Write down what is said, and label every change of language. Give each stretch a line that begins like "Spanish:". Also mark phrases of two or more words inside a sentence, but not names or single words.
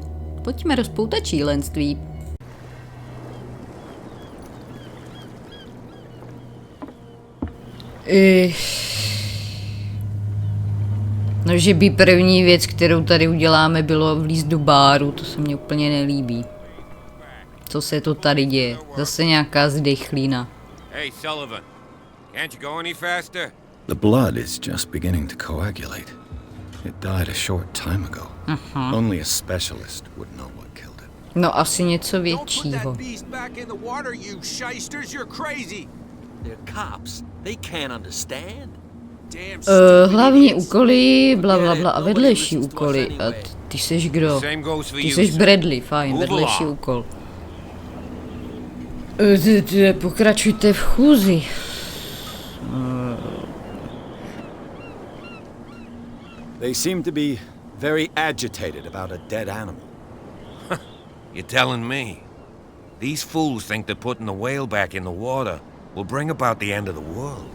Czech: Pojďme rozpoutat šílenství. No, že by první věc, kterou tady uděláme, bylo vlízt do báru, to se mně úplně nelíbí. Co se to tady děje? Zase nějaká zdechlína.
English: Hey, Sullivan, can't you go any faster? The blood is just beginning to coagulate. It died a short time ago. Only a specialist would know what killed it.
Czech: No, asi něco většího. Hlavní úkoly, blablabla a vedlejší úkoly. A ty seš kdo? Ty seš Bradley, fajn, vedlejší úkol. Pokračujte v chůzi.
English: They seem to be very agitated about a dead animal. You're telling me? These fools think that putting the whale back in the water will bring about the end of the world.